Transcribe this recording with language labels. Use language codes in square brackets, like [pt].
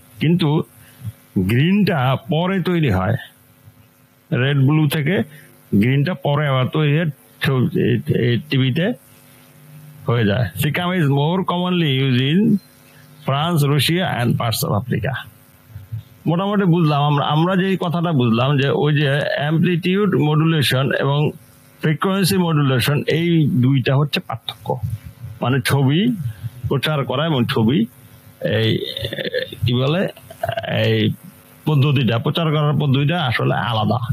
[bn] কিন্তু গ্রিনটা পরে তৈরি হয়, রেড ব্লু থেকে গ্রিনটা পরে আবার তৈরি হয় টিভিতে হয়ে যায়। [en] SICAM is more commonly used in France, Russia and parts of Africa. [bn] মোটামুটি বুঝলাম আমরা যে কথাটা বুঝলাম যে ওই যে অ্যামপ্লিটিউড মডুলেশন এবং ফ্রিকোয়েন্সি মডুলেশন, এই দুইটা হচ্ছে পার্থক্য। মানে ছবি প্রচার করা এবং ছবি এই কি বলে এই পদ্ধতিটা, প্রচার করার পদ্ধতিটা আসলে আলাদা।